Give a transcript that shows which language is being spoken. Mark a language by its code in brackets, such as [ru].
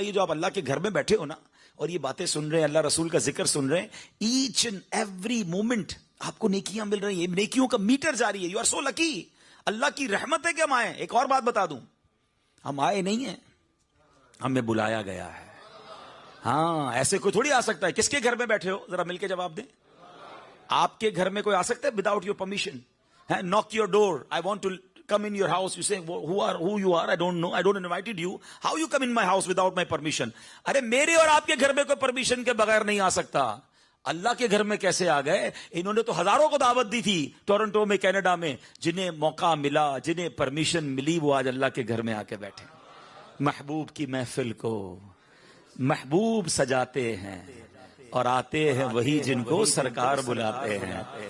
[ur] یہ جو آپ اللہ کے گھر میں بیٹھے ہو نا اور یہ باتیں سن رہے ہیں، اللہ رسول کا ذکر سن رہے ہیں، [en] each and every moment [ur] آپ کو نیکیاں مل رہی ہیں، نیکیوں کا میٹر جاری ہے. [en] You are so lucky. [ur] اللہ کی رحمت ہے کہ ہم آئے. ایک اور بات بتا دوں، ہم آئے نہیں ہیں، ہمیں بلایا گیا ہے. ہاں، ایسے کوئی تھوڑی آ سکتا ہے. کس کے گھر میں بیٹھے ہو؟ ذرا مل کے جواب دیں. آپ کے گھر میں کوئی آ سکتا ہے [en] Without your permission? knock your door, I want to come in your house. You say, who you are? I don't know. I don't invited you. How you come in my house without my permission? [ur] ارے میرے اور آپ کے گھر میں کوئی permission کے بغیر نہیں آ سکتا. اللہ کے گھر میں کیسے آ گئے؟ انہوں نے تو ہزاروں کو دعوت دی تھی ٹورنٹو میں، کینیڈا میں. جنہیں موقع ملا، جنہیں پرمیشن ملی، وہ آج اللہ کے گھر میں آ کے بیٹھے. محبوب کی محفل کو محبوب سجاتے ہیں اور آتے ہیں وہی جن کو سرکار بلاتے ہیں.